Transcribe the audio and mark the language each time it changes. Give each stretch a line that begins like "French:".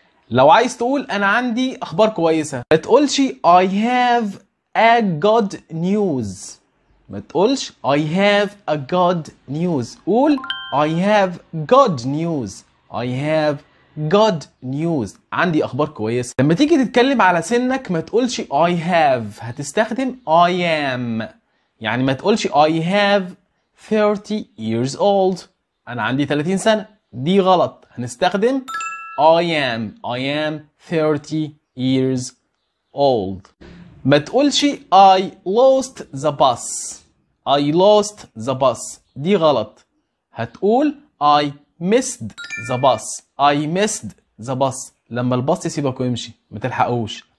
Arabic: لو عايز تقول انا عندي اخبار كويسه ما تقولش
English: I have a good news.
Arabic: ما تقولش
English: I have a good news. قول I have good news. I have good news.
Arabic: عندي اخبار كويسه. لما تيجي تتكلم على سنك ما تقولش
English: I have. هتستخدم I am.
Arabic: يعني ما تقولش
English: I have 30 years old.
Arabic: انا عندي 30 سنه. دي غلط.
English: هنستخدم I am 30 years old.
Arabic: ما تقولش
English: I lost the bus. I lost the bus.
Arabic: دي غلط.
English: هتقول I missed the bus. I missed the bus.
Arabic: لما الباص يسيبك ويمشي ما تلحقوش.